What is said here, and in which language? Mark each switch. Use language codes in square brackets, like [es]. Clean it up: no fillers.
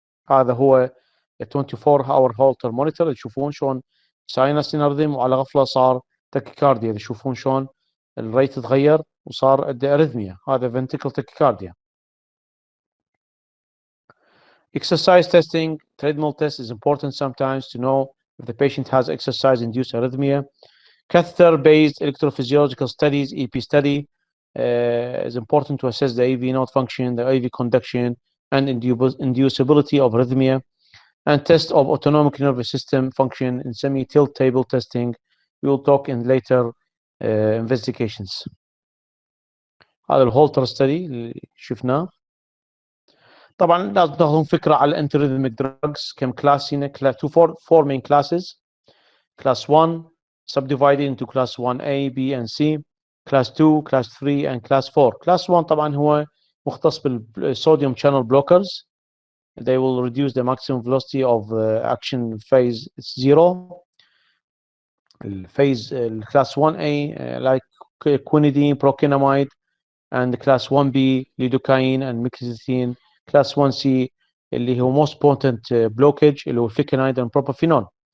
[ar] هذا هو [en] 24 hour holter monitor. [ar] تشوفون شلون ساينس انرذم وعلى غفله صار تاكيكارديا, تشوفون شلون الريت تغير وصار عنده اريثميا, هذا ventricular tachycardia. [en] Exercise testing, treadmill test is important sometimes to know if the patient has exercise induced arrhythmia. Catheter based electrophysiological studies, EP study, is important to assess the AV node function, the AV conduction, and inducibility of arrhythmia, and test of autonomic nervous system function in semi-tilt table testing. We will talk in later investigations. [ar] هذا الهولتر ستدي اللي شفناه. طبعا لازم تاخذون فكره على الانتريثميك دراجز, كم كلاس هنا, [en] four main classes. Class 1 subdivided into class 1A, B and C, class 2, class 3 and class 4. Class 1 [ar] طبعا هو مختص [en] بالsodium channel blockers. They will reduce the maximum velocity of action phase 0. Phase class 1A like quinidine, procainamide, and class 1B lidocaine and mixazethine. class 1C اللي هو most potent blockage اللي هو flecainide and propafenone.